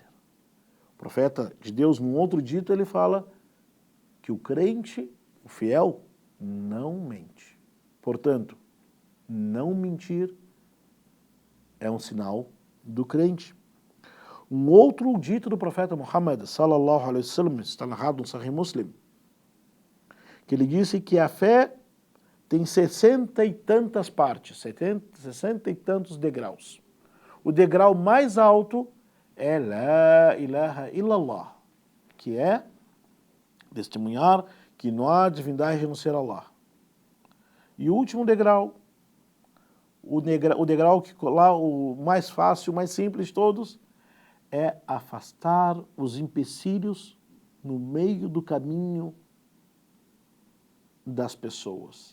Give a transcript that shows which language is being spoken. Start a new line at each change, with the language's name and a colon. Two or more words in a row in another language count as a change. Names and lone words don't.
Portuguese: O profeta de Deus, num outro dito, ele fala que o crente, o fiel, não mente. Portanto, não mentir é um sinal do crente. Um outro dito do profeta Muhammad,
Arabic: صلى الله عليه وسلم,
Portuguese: está narrado no Sahih Muslim, que ele disse que a fé tem 60 e tantas partes, 60 e tantos degraus. O degrau mais alto é
Arabic: لا إله إلا الله,
Portuguese: que é testemunhar que não há divindade a não ser Allah. E o último degrau, o degrau que lá, o mais fácil, o mais simples de todos, é afastar os empecilhos no meio do caminho das pessoas.